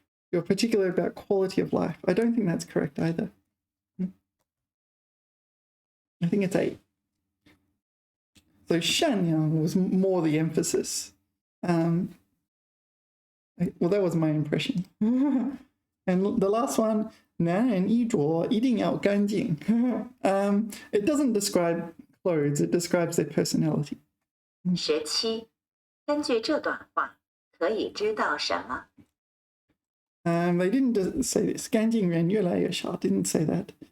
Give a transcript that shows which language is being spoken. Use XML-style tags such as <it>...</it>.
<en>You're particular about quality of life. I don't think that's correct either. I think it's 8. So 善良 was more the emphasis. Well, that was my impression. And the last one,</en> <zh>男人衣着一定要干净.</zh> <en>It doesn't describe clothes, it describes their personality.</en> <zh>17，根据这段话，可以知道什么？</zh> <en>They didn't say this.</en> <zh>干净人越来越少</zh> <en>didn't say that.</en>